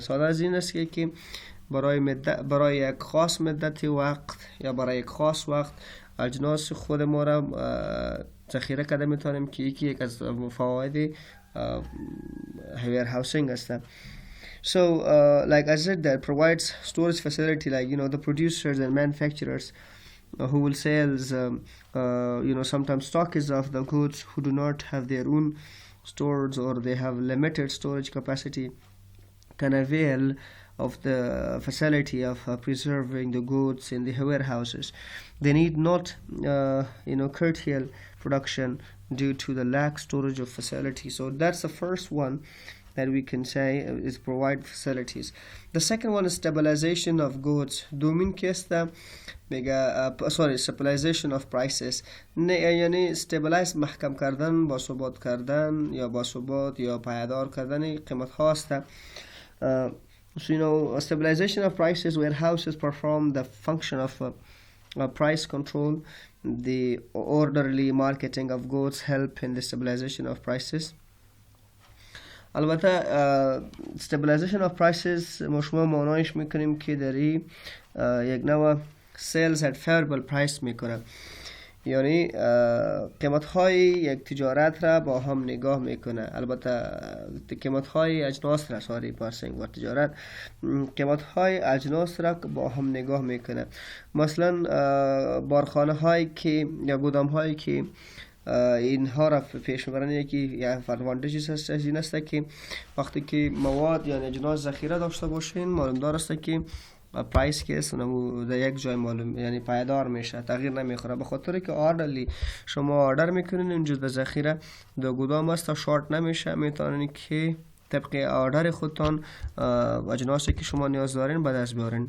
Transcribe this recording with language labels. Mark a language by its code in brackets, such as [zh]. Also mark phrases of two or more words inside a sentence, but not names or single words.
[fa] ساده از این است که برای یک خاص مدت وقت یا برای یک خاص وقت اجناس خود ما را ذخیره کرده میتونیم که یک از فواید warehousing است. [en] So like I said, that provides storage facility, like the producers and manufacturers who will sell sometimes stockists of the goods who do not have their own stores or they have limited storage capacity can avail of the facility of preserving the goods in the warehouses. They need not curtail production due to the lack storage of facility. So that's the first one that we can say is provide facilities. The second one is stabilization of goods. [fa] دومین که است [en] stabilization of prices. [fa] یعنی stabilize محکم کردن، باثبات کردن یا باثبات یا پایدار کردن قیمت ها است. [en] So stabilization of prices, warehouses perform the function of price control. The orderly marketing of goods help in the stabilization of prices. [fa] البته [en] stabilization of prices [fa] ما شما معنایش میکنیم که داری یک نوع [en] sales at favorable price [fa] میکنه، یعنی قیمت های یک تجارت را با هم نگاه میکنه. البته قیمت های اجناس را و تجارت قیمت های اجناس را با هم نگاه میکنه. مثلا بارخانه هایی که یا گودام هایی که اینها را پیش میبرن، یکی ادوانتیجز هست از این است که وقتی که مواد یا اجناس ذخیره داشته باشین معلومدار است که پرایس که است در یک جای معلوم، یعنی پایدار میشه، تغییر نمیخوره، به خاطر که آردرلی شما آردر میکنین اینجا در ذخیره در گودام است تا شارت نمیشه، میتونین که طبق آردر خودتان اجناسی که شما نیاز دارین به دست بیارین.